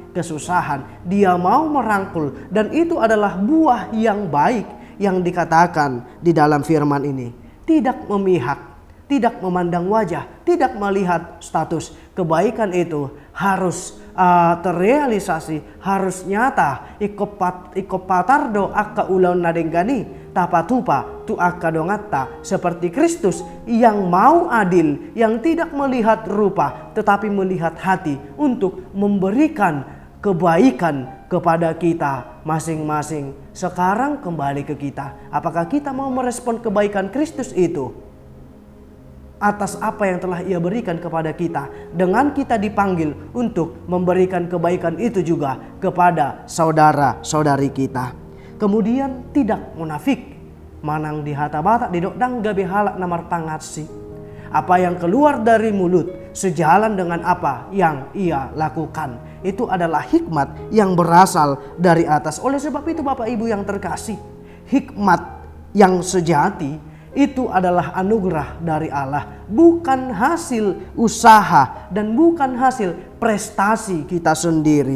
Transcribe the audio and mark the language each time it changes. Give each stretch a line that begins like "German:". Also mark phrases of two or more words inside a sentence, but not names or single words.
Indonesian: Dia mau merangkul, dan itu adalah buah yang baik yang dikatakan di dalam firman ini. Tidak memihak, tidak memandang wajah, tidak melihat status. Kebaikan itu harus terrealisasi, harus nyata.
Batak Toba: Ikopatardo akka ulaun nadenggani tapatupa tu akka dongatta,
Indonesian: seperti Kristus yang mau adil, yang tidak melihat rupa tetapi melihat hati untuk memberikan kebaikan kepada kita masing-masing. Sekarang kembali ke kita. Apakah kita mau merespon kebaikan Kristus itu atas apa yang telah Ia berikan kepada kita, dengan kita dipanggil untuk memberikan kebaikan itu juga kepada saudara-saudari kita. Kemudian tidak munafik,
Batak Toba: manang di hata bata di dokdang gabe halak namar pangatsi.
Indonesian: Apa yang keluar dari mulut sejalan dengan apa yang ia lakukan. Itu adalah hikmat yang berasal dari atas. Oleh sebab itu Bapak Ibu yang terkasih, hikmat yang sejati itu adalah anugerah dari Allah, bukan hasil usaha dan bukan hasil prestasi kita sendiri.